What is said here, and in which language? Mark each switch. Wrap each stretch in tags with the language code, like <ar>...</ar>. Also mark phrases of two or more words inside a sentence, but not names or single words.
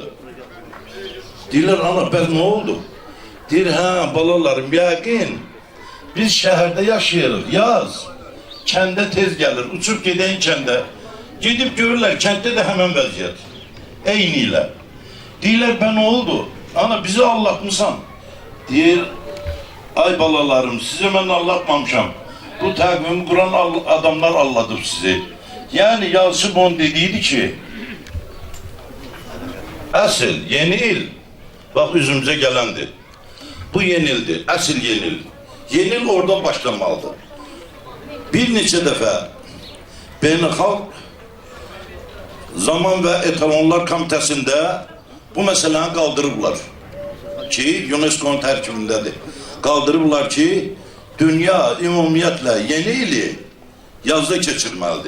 <az>Deyirlər, ana, bəs nə oldu? Deyir, hə, balalarım, yəqin, biz şəhərdə yaşayırıq, yaz. Kəndə tez gəlir, uçub gedən kəndə. Gedib görürlər, kənddə də həmən vəziyyət. Eyni ilə. Deyirlər, bə nə oldu? Ana, bizi allatmısan. Deyir, Ay balalarım,</az> <tr>size ben anlatmamışam. Bu takvimi kuran adamlar anladım sizi. Yani Yalçın dediydi ki, asıl yeni il, bak üzümüze gelendi. Bu yenildi, asıl yenil. Yenil oradan başlamalıdır.</tr> <az>Bir neçə dəfə Beynəlxalq Zaman və Etalonlar Komitəsində bu məsələni qaldırıblar ki, UNESCO-nun tərkibindədir. Qaldırıblar ki, dünya ümumiyyətlə yeni ili yazda keçirməlidir.</az>